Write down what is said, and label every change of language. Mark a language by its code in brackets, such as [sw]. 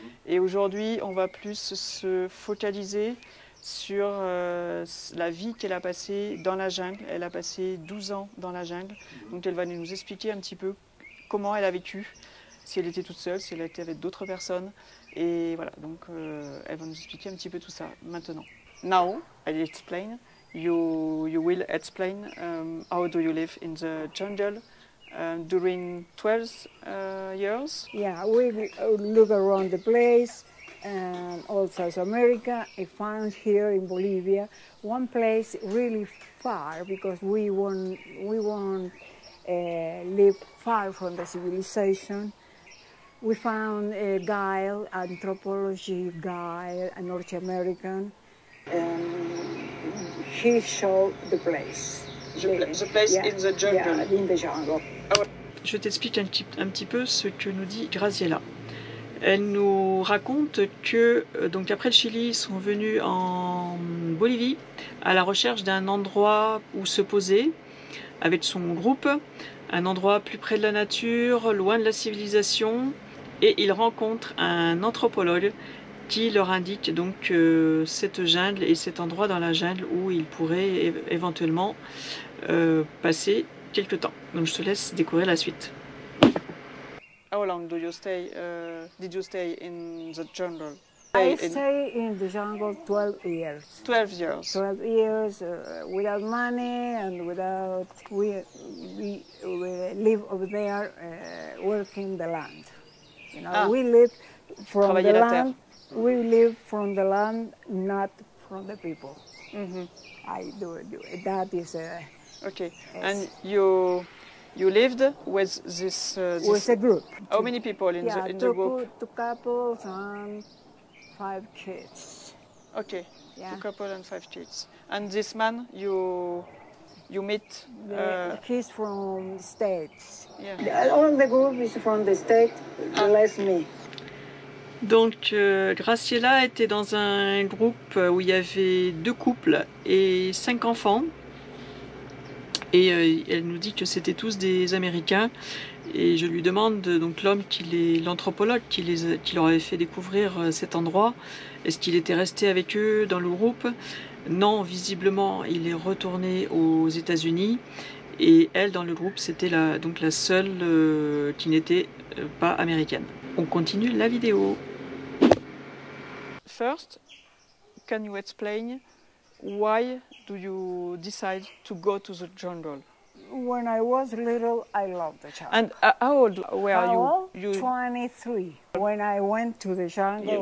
[fr] Et aujourd'hui, on va plus se focaliser sur la vie qu'elle a passée dans la jungle. Elle a passé 12 ans dans la jungle, donc elle va nous expliquer un petit peu comment elle a vécu, si elle était toute seule, si elle était avec d'autres personnes. Et voilà, donc elle va nous expliquer un petit peu tout ça maintenant. [en] Now, I'll explain. You will explain how do you live in the jungle during 12 years? Yeah, we look around the place and all South America. I found here in Bolivia one place really far because we won't live far from the civilization. We found a guide, anthropology guide, a North American, and he showed the place. The place in the jungle. Yeah, in the jungle. [fr] Je t'explique un petit peu ce que nous dit Graziella. Elle nous raconte que, donc après le Chili, ils sont venus en Bolivie à la recherche d'un endroit où se poser avec son groupe, un endroit plus près de la nature, loin de la civilisation, et ils rencontrent un anthropologue qui leur indique donc cette jungle et cet endroit dans la jungle où ils pourraient éventuellement passer quelque temps. Donc je te laisse découvrir la suite. [en] How long do you stay? Did you stay in the jungle? I stayed in the jungle 12 years. 12 years. 12 years without money and without we live over there working the land. You know, we live from the land. We live from the land, not from the people. Mhm. I do. That is Okay. Yes. And you lived with this. with a group. How many people in Yeah, the group? two couples and 5 kids. Okay. Yeah. 2 couple and 5 kids. And this man you meet. He's from the States. Yeah. All the group is from the States, less me. [fr] Donc Graciela était dans un groupe où il y avait 2 couples et 5 enfants. Et elle nous dit que c'était tous des Américains. Et je lui demande, donc l'homme, l'anthropologue qui leur avait fait découvrir cet endroit, est-ce qu'il était resté avec eux dans le groupe? Non, visiblement, il est retourné aux États-Unis. Et elle, dans le groupe, c'était donc la seule qui n'était pas américaine. On continue la vidéo. [en] First, can you explain why do you decide to go to the jungle? When I was little, I loved the jungle. And how old were How you? old? 23. When I went to the jungle,